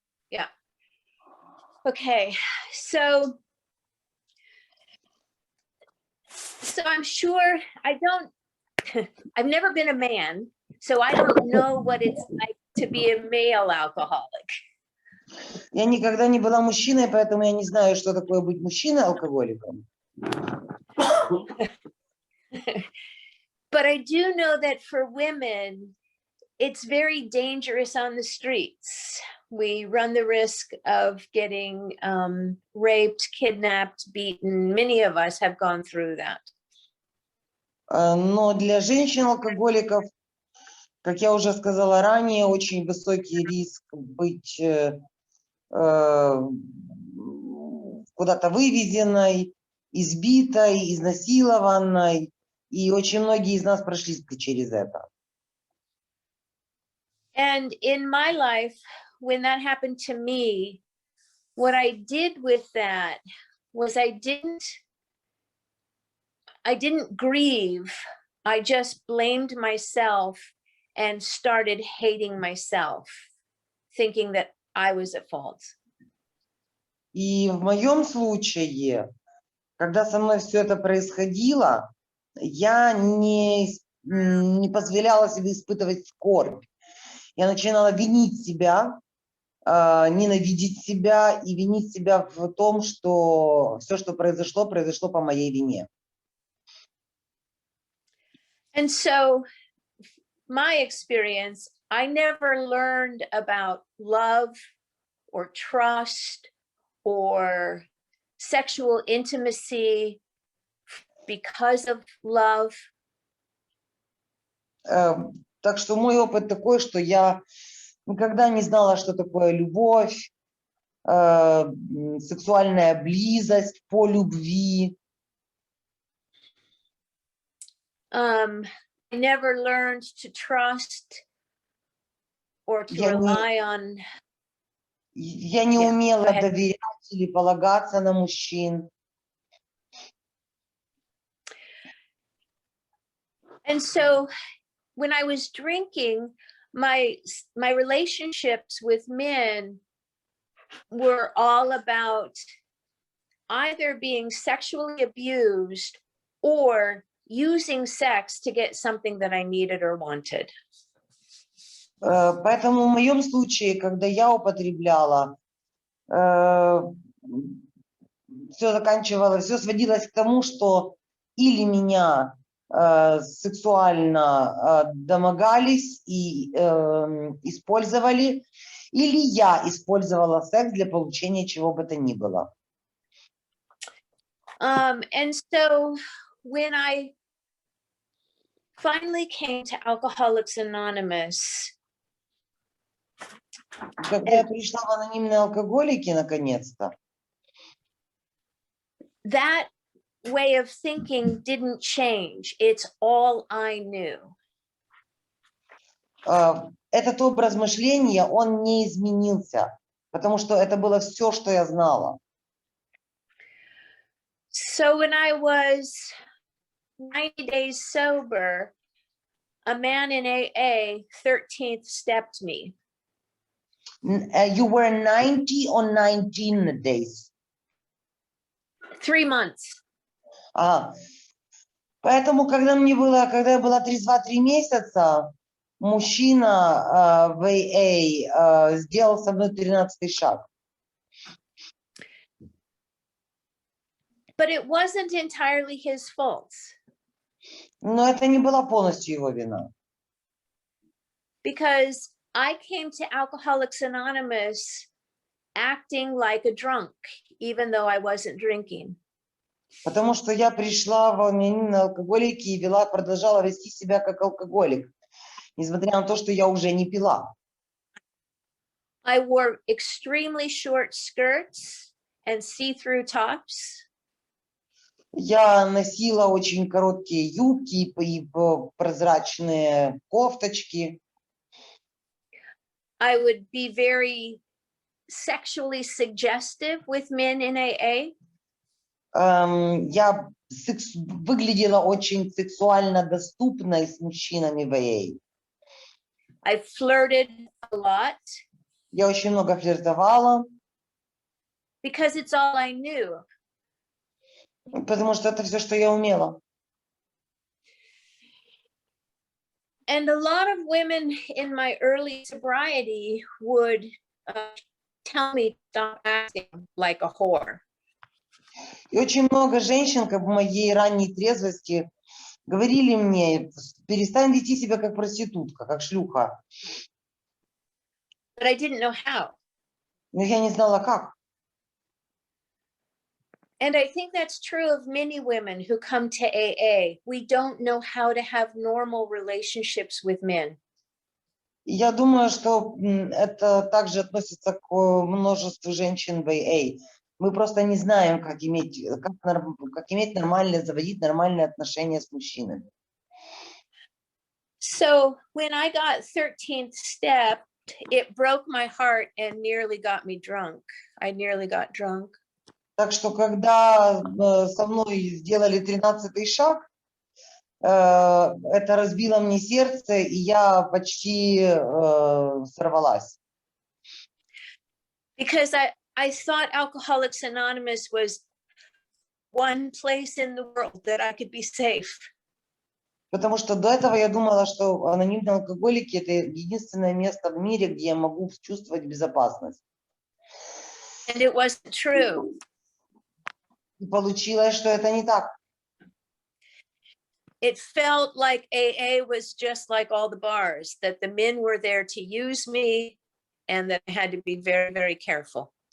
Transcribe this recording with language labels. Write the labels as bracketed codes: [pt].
[en] Yeah. Okay. So I'm sure I've never been a man, so I don't know what it's like to be a male alcoholic. [ru] Я никогда не была мужчиной, поэтому я не знаю, что такое быть мужчиной-алкоголиком. [en] But I do know that for women, it's very dangerous on the streets. We run the risk of getting raped, kidnapped, beaten. Many of us have gone through that. [ru] Но для женщин-алкоголиков, как я уже сказала ранее, очень высокий риск быть куда-то вывезенной, избитой, изнасилованной. И очень многие из нас прошли через это. [en] And in my life, when that happened to me, what I did with that was I didn't grieve. I just blamed myself and started hating myself, thinking that I was at fault. [ru] И в моем случае, когда со мной все это происходило, я не позволяла себе испытывать скорбь. Я начинала винить себя, ненавидеть себя и винить себя в том, что все, что произошло, произошло по моей вине. [en] And so my experience, I never learned about love or trust or sexual intimacy because of love. [ru] Так что мой опыт такой, что я никогда не знала, что такое любовь, сексуальная близость по любви. [en] I never learned to trust or to rely on. [ru] Я не умела доверять или полагаться на мужчин. [en] And so when I was drinking, my relationships with men were all about either being sexually abused or using sex to get something that I needed or wanted. [ru] Поэтому в моем случае, когда я употребляла, все сводилось к тому, что или меня сексуально домогались и использовали, или я использовала секс для получения чего бы то ни было. [en] And so when I finally came to Alcoholics Anonymous, [ru] когда я пришла в анонимные алкоголики, наконец-то, [en] that way of thinking didn't change. It's all I knew. [ru] Этот образ мышления, он не изменился, потому что это было все, что я знала. [en] So when I was 90 days sober, a man in AA 13th stepped me. You were 90 or 19 days? 3 months. [ru] Поэтому, когда я была трезва 3 месяца, мужчина в AA сделал со мной 13-й шаг. [en] But it wasn't entirely his fault. [ru] Но это не была полностью его вина. [en] Because I came to Alcoholics Anonymous acting like a drunk, even though I wasn't drinking. [ru] Потому что я пришла в анонимные алкоголики и продолжала вести себя как алкоголик, несмотря на то, что я уже не пила. [en] I wore extremely short skirts and see-through tops. [ru] Я носила очень короткие юбки и прозрачные кофточки. [en] I would be very sexually suggestive with men in AA. [ru] Я выглядела очень сексуально доступной с мужчинами в АА. [en] I flirted a lot [ru] Я очень много флиртовала, [en] because it's all I knew. [ru] потому что это все, что я умела. [en] And a lot of women in my early sobriety would tell me to stop acting like a whore. [ru] И очень много женщин, как в моей ранней трезвости, говорили мне: перестань вести себя как проститутка, как шлюха. [en] But I didn't know how. [ru] Но я не знала, как. [en] And I think that's true of many women who come to AA. We don't know how to have normal relationships with men. [ru] И я думаю, что это также относится к множеству женщин в АА. Мы просто не знаем, как иметь нормальные, заводить нормальные отношения с мужчинами. [en] So when I got 13th step, it broke my heart and nearly got me drunk. I nearly got drunk. [ru] Так что, когда со мной сделали 13-й шаг, это разбило мне сердце, и я почти сорвалась. [en] Because I thought Alcoholics Anonymous was one place in the world that I could be safe. [ru] Потому что до этого я думала, что анонимные алкоголики — это единственное место в мире, где я могу чувствовать безопасность. [en] And it wasn't true. [ru] И получилось, что это не так. [en] It felt like AA was just like all the bars, that the men were there to use me and that I had to be very, very careful.